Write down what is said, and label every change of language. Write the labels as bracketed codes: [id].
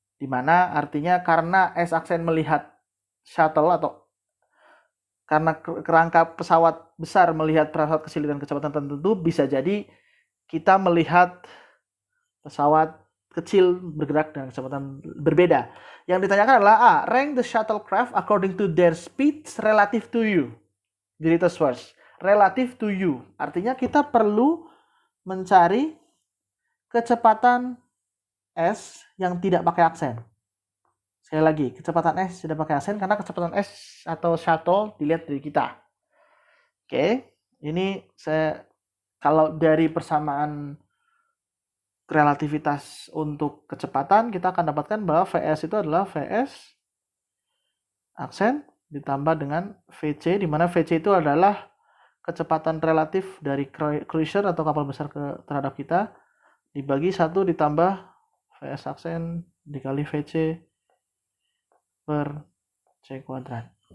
[id] Dimana artinya karena S aksen melihat shuttle atau karena kerangka pesawat besar melihat pesawat kecil dengan kecepatan tertentu, bisa jadi kita melihat pesawat kecil bergerak dengan kecepatan berbeda. Yang ditanyakan adalah [en] rank the shuttlecraft according to their speeds relative to you. [id] Jadi itu [en] first, relative to you. [id] Artinya kita perlu mencari kecepatan S yang tidak pakai aksen. Sekali lagi, kecepatan S tidak pakai aksen karena kecepatan S atau shuttle dilihat dari kita. Oke, ini saya kalau dari persamaan relativitas untuk kecepatan, kita akan dapatkan bahwa VS itu adalah VS aksen ditambah dengan VC, di mana VC itu adalah kecepatan relatif dari cruiser atau kapal besar terhadap kita, dibagi 1 ditambah VS aksen dikali VC per C kuadrat.